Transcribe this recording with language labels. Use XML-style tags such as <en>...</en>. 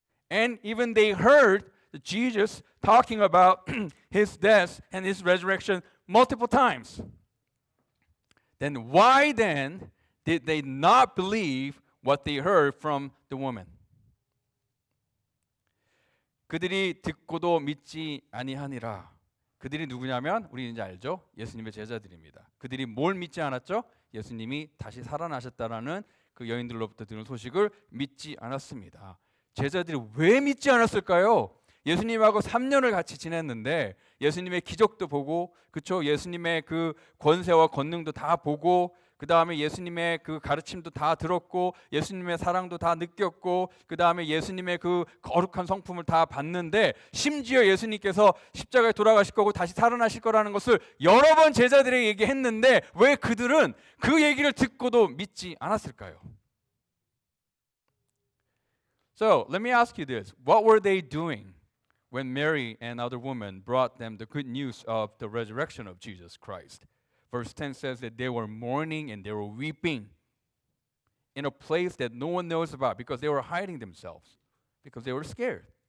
<en>And even they heard Jesus talking about His death and His resurrection multiple times. Then why then did they not believe what they heard from the woman?</en> <ko>그들이 듣고도 믿지 아니하니라. 그들이 누구냐면 우리 이제 알죠? 예수님의 제자들입니다. 그들이 뭘 믿지 않았죠? 예수님이 다시 살아나셨다라는 그 여인들로부터 들은 소식을 믿지 않았습니다. 제자들이 왜 믿지 않았을까요? 예수님하고 3년을 같이 지냈는데 예수님의 기적도 보고, 그렇죠? 예수님의 그 권세와 권능도 다 보고, 그 다음에 예수님의 그 가르침도 다 들었고, 예수님의 사랑도 다 느꼈고, 그 다음에 예수님의 그 거룩한 성품을 다 봤는데, 심지어 예수님께서 십자가에 돌아가실 거고 다시 살아나실 거라는 것을 여러 번 제자들에게 얘기했는데 왜 그들은 그 얘기를 듣고도 믿지 않았을까요?</ko> <en>So let me ask you this: what were they doing when Mary and other women brought them the good news of the resurrection of Jesus Christ? Verse 10 says that they were mourning and they were weeping in a place that no one knows about because they were hiding themselves, because they were scared.</en>